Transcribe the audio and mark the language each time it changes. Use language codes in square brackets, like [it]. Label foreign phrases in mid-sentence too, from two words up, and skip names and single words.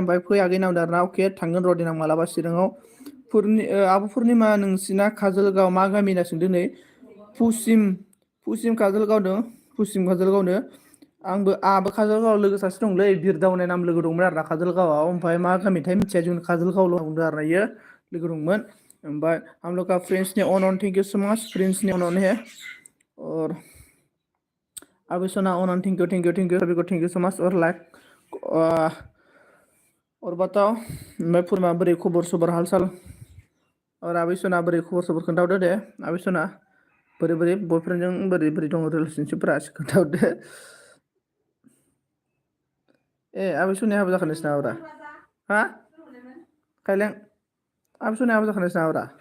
[brx] ओमफ्राय फैयाखै नाम दाना अके थांगोन र' देनां मालाबा चिराङाव। आब' पुर्निमा नोंसिना काजलगाव मा गामि होनना सोंदों नै? पुसिम काजलगावनो। आंहाबो काजलगावआव लोगो सासे दंलै, बिरदाव होननाय नाम लोगो दंमोन आरो ना काजलगावआव। ओमफ्राय मा गामिथाय मिथिया, जों काजलगावल' बुंदों आरो ना इयो लोगो दंमोन। [hi] ओमफ्राय हम लोग का फ्रेंड्स ने अन [en] thank you so much, [hi] फ्रेंड्स ने अन है। और अभी सोना अन [en] thank you so much [hi] और लाइक। और बताओ मैं पूर्णिमा [brx] बोरै खबर सबर हाल साल? और अभी सोना बोरै खबर सबर खोन्थाहरदो दे। अभी सोना बोरै बयफ्रेन्डजों बोरै दङ रिलेसनशिपफोरा खोन्थाहरदो। ए अभी सोनाया हाबा जाखानायसो नामाब्रा? हा खायलें अभी सोनाया हाबा जाखानायसो नामाब्रा?